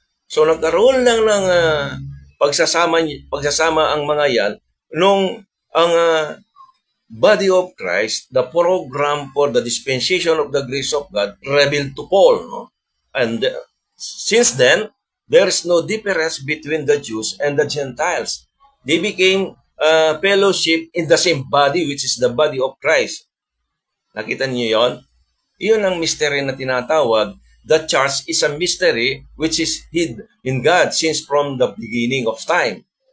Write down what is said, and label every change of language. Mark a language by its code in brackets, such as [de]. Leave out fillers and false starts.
[en] So [tl] nagkaroon lang ng pagsasama ang mga yan nung ang [en] body of Christ, the program for the dispensation of the grace of God revealed to Paul, no? And since then, there is no difference between the Jews and the Gentiles. They became fellowship in the same body, which is the body of Christ. [tl] Nakita niyo yon? Iyon ang mystery na tinatawag. [en] The church is a mystery which is hid in God since from the beginning of time.